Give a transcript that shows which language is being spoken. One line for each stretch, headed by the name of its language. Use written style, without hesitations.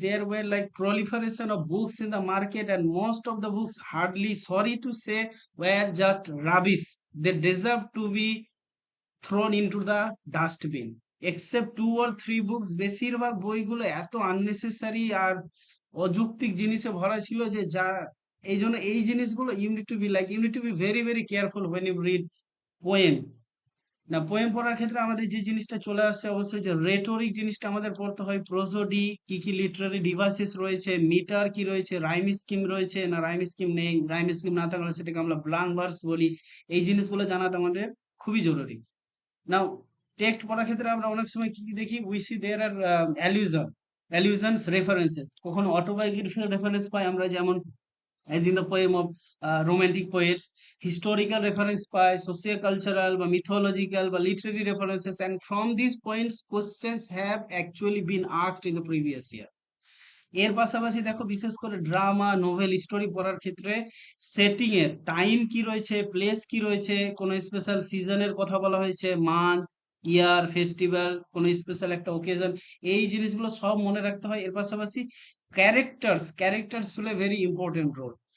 English: There were like proliferation of books in the market, and most of the books, hardly sorry to say, were just rubbish. They deserve to be thrown into the dustbin. Except 2 or 3 books,
Bangla: বেশিরভাগ বইগুলো এত unnecessary আর অযৌক্তিক জিনিসে ভরা ছিল, যে যা এই জন্য এই জিনিসগুলো
English: You need to be very very careful when you read poem।
Bangla: না, পোয়েম পড়ার ক্ষেত্রে আমাদের যে জিনিসটা চলে আসছে অবশ্যই, যে রেটরিক জিনিসটা আমাদের পড়তে হয়, প্রোসোডি কি কি লিটারারি ডিভাইসেস রয়েছে, মিটার কি রয়েছে, রাইম স্কিম রয়েছে না রাইম স্কিম নেই, রাইম স্কিম না থাকলে সেটাকে আমরা ব্লাঙ্ক ভার্স বলি। এই জিনিসগুলো জানাটা আমাদের খুবই জরুরি।
English: now,
Bangla: টেক্সট পড়ার ক্ষেত্রে আমরা অনেক সময় কি দেখি,
English: We see there are allusions, references, কখনো autobiographical reference পাই আমরা, যেমন as in the poem of romantic poets, historical reference by socio-cultural বা mythological বা literary references, and from these points questions have actually been asked in the previous year।
Bangla: এর পাশাপাশি দেখো, বিশেষ করে ড্রামা, নোভেল, স্টোরি পড়ার ক্ষেত্রে সেটিং এর টাইম কি রয়েছে, প্লেস কি রয়েছে, কোন স্পেশাল সিজনের কথা বলা হয়েছে, মান্থ, ইয়ার, ফেস্টিভ্যাল, কোন স্পেশাল একটা ওকেজন, এই জিনিসগুলো সব মনে রাখতে হয়। এর পাশাপাশি
English: Characters play very important role.